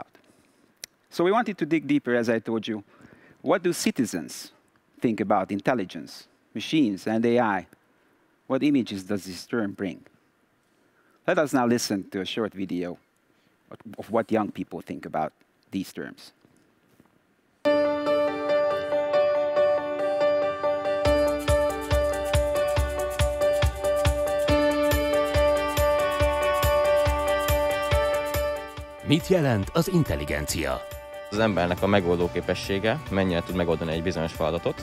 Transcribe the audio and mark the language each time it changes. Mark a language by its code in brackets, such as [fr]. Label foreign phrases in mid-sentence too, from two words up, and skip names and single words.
[en] So we wanted to dig deeper, as I told you. What do citizens think about intelligence, machines, and AI? What images does this term bring? Let us now listen to a short video of what young people think about these terms. [hu] Mit jelent az intelligencia? Az embernek a megoldó képessége, mennyire tud megoldani egy bizonyos feladatot.